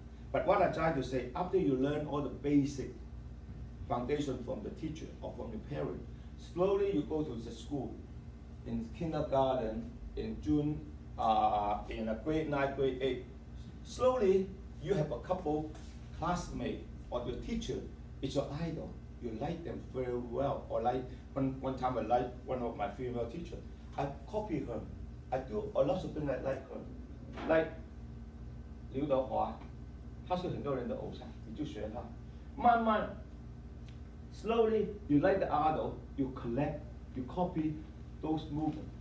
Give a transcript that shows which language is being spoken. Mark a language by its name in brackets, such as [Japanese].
[English] But what I try to say, after you learn all the basic foundation from the teacher or from your parent, slowly you go to the school, in kindergarten, in June, in a grade 9, grade 8. Slowly, you have a couple classmates or your teacher is your idol. You like them very well. Or like one time I liked one of my female teachers. I copy her. I do a lot of things I like her. [Chinese] Like Liu Dehua, 她是很多人的偶像，你就学她。慢慢 [English] slowly, you like the idol, you collect, you copy those movements.